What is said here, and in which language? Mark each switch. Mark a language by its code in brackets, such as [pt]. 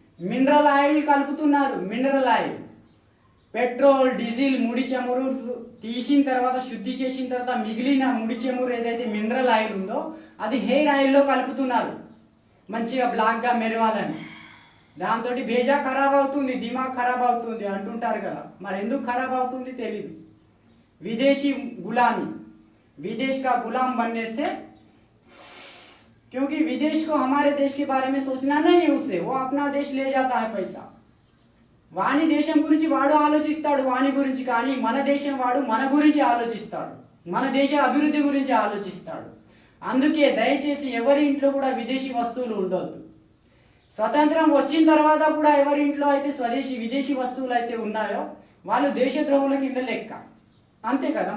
[te] Mineral oil కలుపుతున్నారు. Mineral oil, petrol, diesel, ముడి చమురు తీసిన తర్వాత, శుద్ధి చేసిన తర్వాత మిగిలిన ముడి చమురు ఏదైతే మినరల్ ఆయిల్ ఉందో అది హెయిర్ ఆయిల్లో కలుపుతున్నారు, మంచిగా బ్లాక్గా మెరవాలని. దాంతో బేజా ఖరాబ్ అవుతుంది, దిమాగ్ ఖరాబ్ అవుతుంది అంటుంటారు కదా. మరి ఎందుకు ఖరాబ్ అవుతుంది తెలీదు. [hi] विदेशी गुलामी, विदेश का गुलाम बनने से, क्योंकि विदेश को हमारे देश के बारे में सोचना नहीं है उससे, वो अपना देश ले जाता है पैसा. [te] వాని దేశం గురించి వాడు ఆలోచిస్తాడు, వాని గురించి. కానీ మన దేశం వాడు మన గురించి ఆలోచిస్తాడు, మన దేశ అభివృద్ధి గురించి ఆలోచిస్తాడు. అందుకే దయచేసి ఎవరి ఇంట్లో కూడా విదేశీ వస్తువులు ఉండొద్దు. స్వతంత్రం వచ్చిన తర్వాత కూడా ఎవరి ఇంట్లో అయితే స్వదేశీ విదేశీ వస్తువులు అయితే ఉన్నాయో వాళ్ళు దేశద్రోహుల కింద లెక్క. అంతే కదా.